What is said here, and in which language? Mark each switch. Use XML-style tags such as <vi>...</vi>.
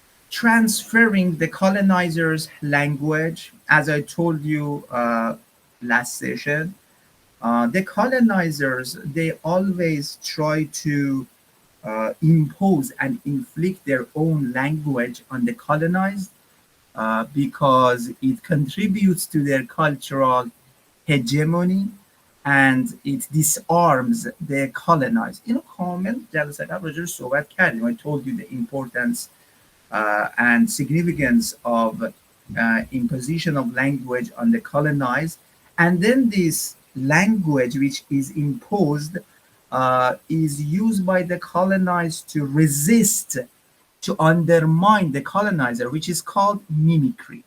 <en>Transferring the colonizers' language, as I told you last session, the colonizers, they always try to impose and inflict their own language on the colonized because it contributes to their cultural hegemony and it disarms the colonized. You know,</en> <fa>کامل جلسه قبل راجع صحبت کردیم.</fa> <en>I told you the importance and significance of imposition of language on the colonized, and then this language which is imposed is used by the colonized to resist, to undermine the colonizer, which is called mimicry.</en>